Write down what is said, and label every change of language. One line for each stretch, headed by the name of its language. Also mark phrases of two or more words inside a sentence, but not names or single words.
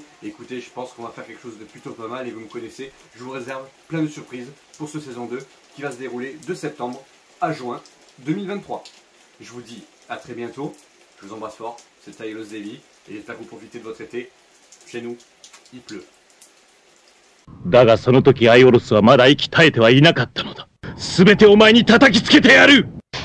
French: Écoutez, je pense qu'on va faire quelque chose de plutôt pas mal et vous me connaissez, je vous réserve plein de surprises pour ce saison 2 qui va se dérouler de septembre à juin 2023. Je vous dis à très bientôt, je vous embrasse fort, c'est Tylos Daily et j'espère que vous profitez de votre été. Chez nous, il pleut.
Japanese: だがその時アイオロスはまだ息絶えてはいなかったのだ。すべてお前に叩きつけてやる。